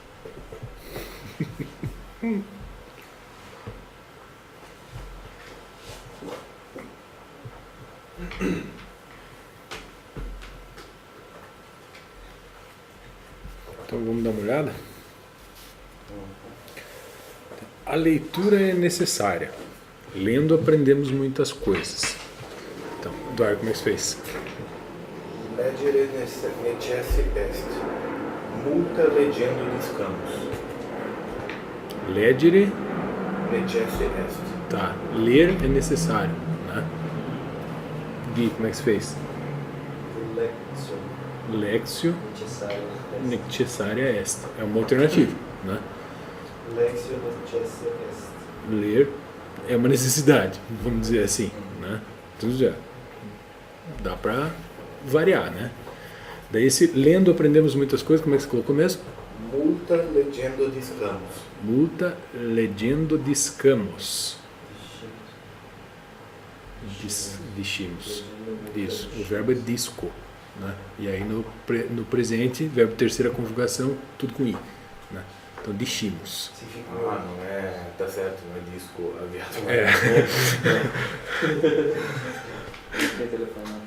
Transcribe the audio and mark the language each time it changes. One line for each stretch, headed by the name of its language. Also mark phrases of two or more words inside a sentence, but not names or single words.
Portuguese: Então vamos dar uma olhada? A leitura é necessária. Lendo aprendemos muitas coisas. Então, Eduardo, como é que você fez?
Latin: Legere necesse est. Multa legendo discamus. Legere, Necesse est.
Portuguese: tá. Ler é necessário, né? Gui, como é que você fez?
Latin: Lexio Lexio
Portuguese: necessário.
Latin: necessaria est.
Portuguese: É uma alternativa, né?
Latin: Lexio necesse est.
Portuguese: Ler é uma necessidade, vamos dizer assim, né? Então já dá para variar, né? Daí esse lendo aprendemos muitas coisas, como é que você colocou mesmo?
Latin: Multa legendo discamus. Multa legendo discamos. Discimos.
Portuguese: Isso, o verbo é disco, né? E aí no presente, verbo terceira conjugação, tudo com i, né? Então discimos. Ah, não é. Tá certo, não é disco aviado. É. Tem telefone.